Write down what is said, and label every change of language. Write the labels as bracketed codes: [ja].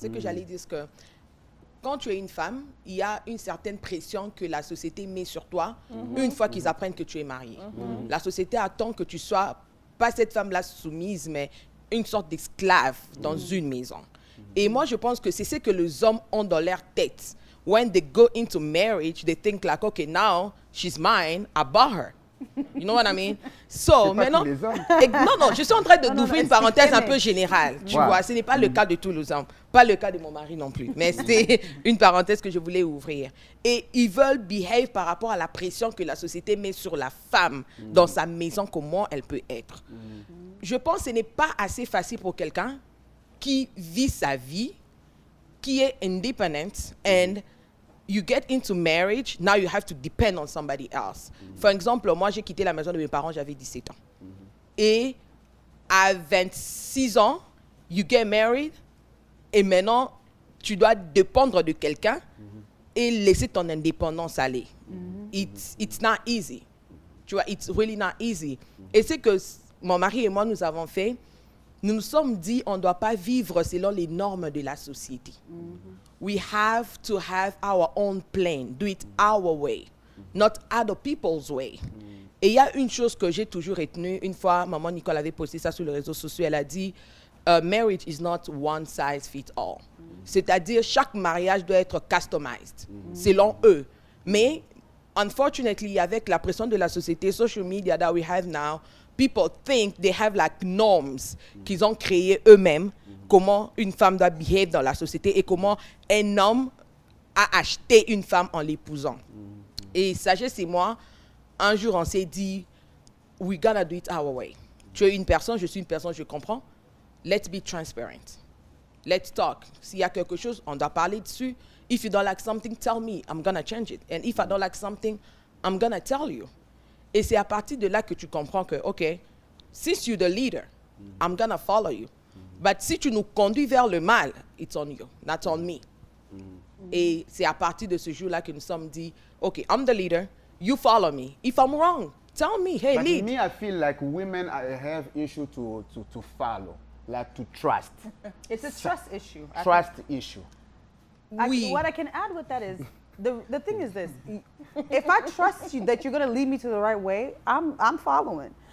[fr] Ce que j'allais dire, c'est que quand tu es une femme, il y a une certaine pression que la société met sur toi une fois qu'ils apprennent que tu es mariée. La société attend que tu sois, pas cette femme-là soumise, mais une sorte d'esclave dans une maison. Et moi, je pense que c'est ce que les hommes ont dans leur tête. [en] When they go into marriage, they think like, okay, now she's mine, I bought her. You know what I mean? [fr] So, maintenant, non, je suis en train d'ouvrir une parenthèse un peu générale, tu vois. Ce n'est pas le cas de tous les hommes, pas le cas de mon mari non plus, mais c'est une parenthèse que je voulais ouvrir. Et ils veulent behave par rapport à la pression que la société met sur la femme dans sa maison, comment elle peut être. Je pense que ce n'est pas assez facile pour quelqu'un qui vit sa vie, qui est independent, [en] and you get into marriage, now you have to depend on somebody else. [fr] Par exemple, moi, j'ai quitté la maison de mes parents, j'avais 17 ans. Et à 26 ans, [en] you get married, [fr] et maintenant, tu dois dépendre de quelqu'un et laisser ton indépendance aller. [en] It's not easy. [fr] Tu vois, [en] it's really not easy. [fr] Et c'est que mon mari et moi, nous avons fait, nous nous sommes dit, on ne doit pas vivre selon les normes de la société. [en] We have to have our own plan, do it our way, not other people's way. [fr] Et il y a une chose que j'ai toujours retenue, une fois, maman Nicole avait posté ça sur les réseaux sociaux, elle a dit, [en] marriage is not one size fits all. [fr] C'est-à-dire, chaque mariage doit être customized, selon eux. Mais, unfortunately, avec la pression de la société, [en] social media that we have now, people think they have like norms [fr] qu'ils ont créées eux-mêmes, comment une femme doit behave dans la société et comment un homme a acheté une femme en l'épousant. Et Sagesse et moi, un jour, on s'est dit, [en] we gotta do it our way. [fr] Tu es une personne, je suis une personne, je comprends. [en] Let's be transparent. Let's talk. [fr] S'il y a quelque chose, on doit parler dessus. [en] If you don't like something, tell me. I'm gonna change it. And if I don't like something, I'm gonna tell you. [fr] Et c'est à partir de là que tu comprends que, OK, [en] since you're the leader, I'm gonna follow you. But [fr] si tu nous conduis vers le mal, [en] it's on you, not on me. [fr] Et c'est à partir de ce jour-là que nous sommes dit, OK, [en] I'm the leader, you follow me. If I'm wrong, tell me, hey, But lead. me, I feel like women have issue to follow, like to trust. It's a trust issue. Trust issue. What I can add with that is, the thing is this: if I trust you that you're going to lead me to the right way, I'm following.